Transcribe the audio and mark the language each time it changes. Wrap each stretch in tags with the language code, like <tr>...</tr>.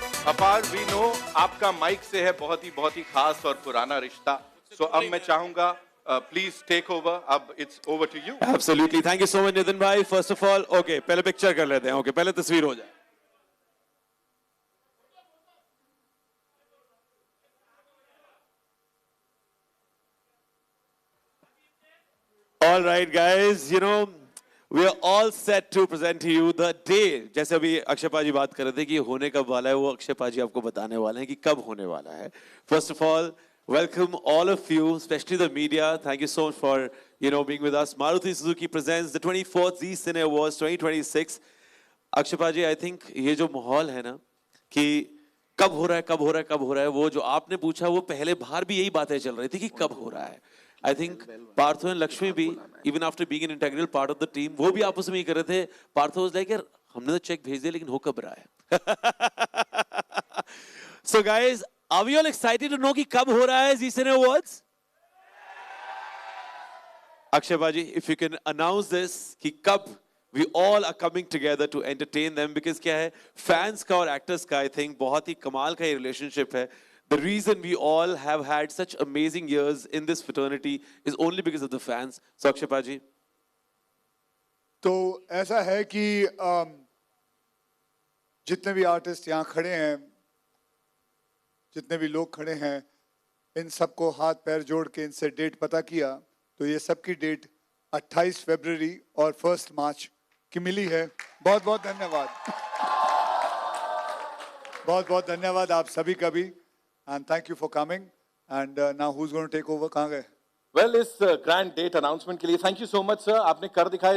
<hi>अपार,</hi> <en>we know</en> <hi>आपका mic से है बहुत ही खास और पुराना रिश्ता.</hi> <en>So</en> <hi>अब मैं चाहूंगा</hi> <en>please take over. It's over to you. Absolutely. Thank you so much, Nitin bhai. First of all, okay,</en> <hi>पहले पिक्चर कर लेते हैं. Okay, पहले तस्वीर हो जाए.</hi> <en>All right, guys, you know, we are all set to present to you the day.</en> <hi>जैसे अभी अक्षय पाजी बात कर रहे थे कि होने कब वाला है, वो अक्षय पाजी आपको बताने वाले हैं कि कब होने वाला है.</hi> <en>First of all, welcome all of you, especially the media. Thank you so much for, you know, being with us. Maruti Suzuki presents the 24th Zee Cine Awards 2026.</en> <hi>Akshay पाजी,</hi> <en>I think</en> <hi>ये जो माहौल है ना कि कब हो रहा है, कब हो रहा है, कब हो रहा है, वो जो आपने पूछा वो पहले बाहर भी यही बातें चल रही थी कि कब हो रहा है.</hi> <en>I think Partho and Lakshmi भी, even after being an integral part of the team,</en> <hi>वो भी आपस में ही कर रहे थे. Partho</hi> <en>was like,</en> <hi>यार हमने तो चेक भेज दिया लेकिन हो कब रहा है?</hi> <en>So guys, are we all excited to know</en> <hi>कि कब हो रहा है</hi> <en>Zee Cine Awards? Akshay Baji, if you can announce this कि कब we all are coming together to entertain them, because क्या है fans का और actors का I think</en> <hi>बहुत ही कमाल का ये</hi> <en>relationship है. The reason we all have had such amazing years in this fraternity is only because of the fans. So Akshay Paji.</en> <hi>तो ऐसा है कि जितने भी आर्टिस्ट यहाँ खड़े हैं, जितने भी लोग खड़े हैं, इन सबको हाथ पैर जोड़ के इनसे डेट पता किया तो ये सबकी डेट 28 फरवरी और 1 मार्च की मिली है. बहुत बहुत धन्यवाद, बहुत बहुत धन्यवाद आप सभी का भी.</hi> <en>And thank you for coming. And now who's going to take over?</en> <hi>कहाँ गए? Well, इस ग्रैंड डेट अनाउंसमेंट के लिए</hi> <en>thank you so much</en> <hi>sir. आपने कर दिखाया.</hi>